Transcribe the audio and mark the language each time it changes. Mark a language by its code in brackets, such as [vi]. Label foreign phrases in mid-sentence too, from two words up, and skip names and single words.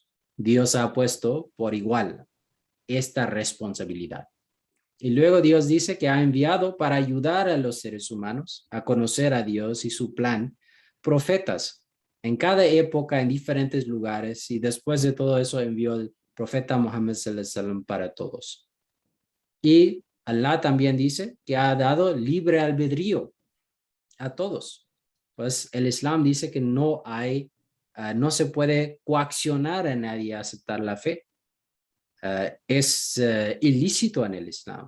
[es] Dios ha puesto por igual esta responsabilidad. Y luego Dios dice que ha enviado para ayudar a los seres humanos a conocer a Dios y su plan, profetas en cada época, en diferentes lugares, y después de todo eso envió el profeta Muhammad [ar] صلى الله عليه وسلم [es] para todos. Y Allah también dice que ha dado libre albedrío a todos. Pues el Islam dice que no hay, no se puede coaccionar a nadie a aceptar la fe. Es ilícito en el Islam.